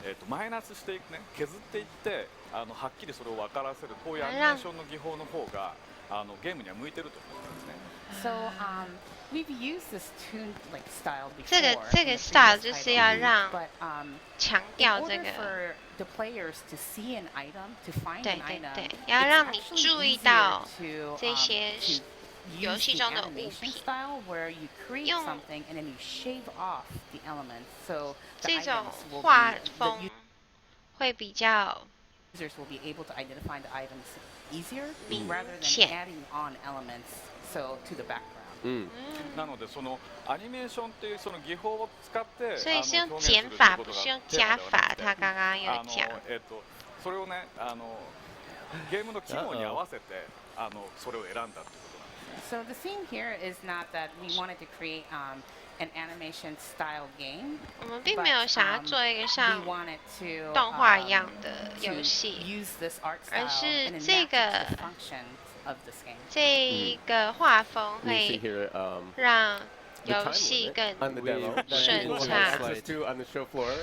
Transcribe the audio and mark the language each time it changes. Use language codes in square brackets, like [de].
[ja] マイナスしていくね、削っていってはっきりそれを分からせるこういうアニメーションの技法の方がゲームには向いてると思うんですね。 [en] So we've used this tune like style before. [zh] 这个 style 就是要让强调这个。 [en] For the players to see an item, to find an item. [zh] 对，要让你注意到这些游戏中的物品。 [en] Where you create something and then you shave off the elements. So [zh] 这种画风会比较。 [en] Users will be able to identify the items easier rather than adding on elements so to the background. [ja] なのでそのアニメーションっていうその技法を使って [zh] 所以是用减法，不是用加法。他刚刚有讲。 [ja] それをねゲームの機能に合わせてそれを選んだってことなんですね。 [en] So the theme here is not that we wanted to create an animation style game. [zh] 我们并没有想要做一个像动画一样的游戏，而是这个画风会让游戏更顺畅。